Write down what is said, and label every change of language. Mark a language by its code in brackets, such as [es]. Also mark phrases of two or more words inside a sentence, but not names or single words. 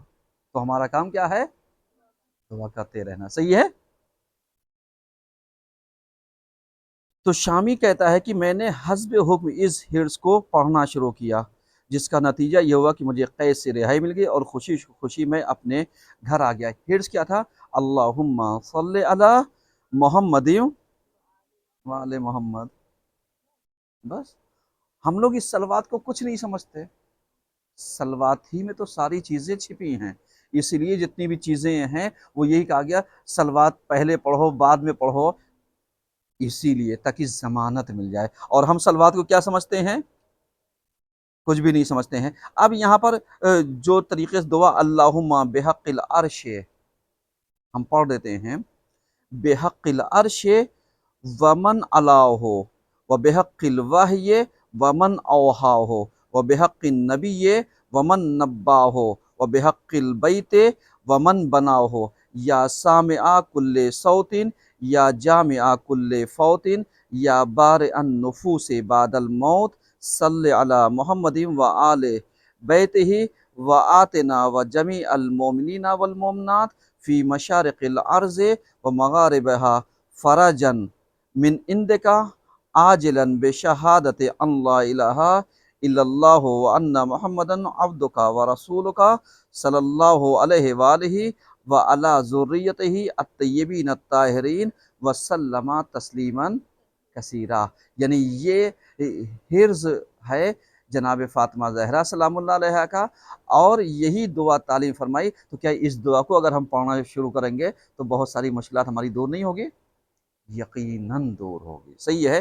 [ur] تو ہمارا کام کیا ہے؟ دعا کرتے رہنا۔ صحیح ہے. تو شامی کہتا ہے کہ میں نے حسب حکم اس حرز کو پڑھنا شروع کیا، جس کا نتیجہ یہ ہوا کہ مجھے قید سے رہائی مل گئی اور خوشی خوشی میں اپنے گھر آ گیا. حرز کیا تھا? [ar] اللهم صل على محمد وآل محمد. [ur] بس ہم لوگ اس صلوات کو کچھ نہیں سمجھتے. صلوات ہی میں تو ساری چیزیں چھپی ہیں. اسی لیے جتنی بھی چیزیں ہیں وہ یہی کہا گیا، صلوات پہلے پڑھو بعد میں پڑھو، اسی لیے تاکہ ضمانت مل جائے. اور ہم صلوات کو کیا سمجھتے ہیں? کچھ بھی نہیں سمجھتے ہیں۔ اب یہاں پر جو طریقے سے دعا [ar] اللهم بحق العرش, [ur] ہم پڑھ دیتے ہیں, [ar] بحق العرش ومن علاه وبحق الوحي ومن أوحاه وبحق النبي ومن نبأه وبحق البيت ومن بناه يا سامع كل صوت يا جامع كل فوت يا بارئ النفوس بعد الموت صل على محمد وآل بيته وآتنا وجميع المؤمنين والمؤمنات في مشارق الأرض ومغاربها فرجا من عندك عاجلا بشهادة أن لا إله إلا الله وأن محمدا عبدك ورسولك صلى الله عليه وآله وعلى ذريته الطيبين الطاهرين وسلم تسليما كثيرا. [ur] یعنی یہ حرز ہے جناب فاطمہ زہرا [ar] سلام الله عليها [ur] کا، اور یہی دعا تعلیم فرمائی. تو کیا اس دعا کو اگر ہم پڑھنا شروع کریں گے تو بہت ساری مشکلات ہماری دور نہیں ہوگی? یقیناً دور ہوگی۔ صحیح ہے.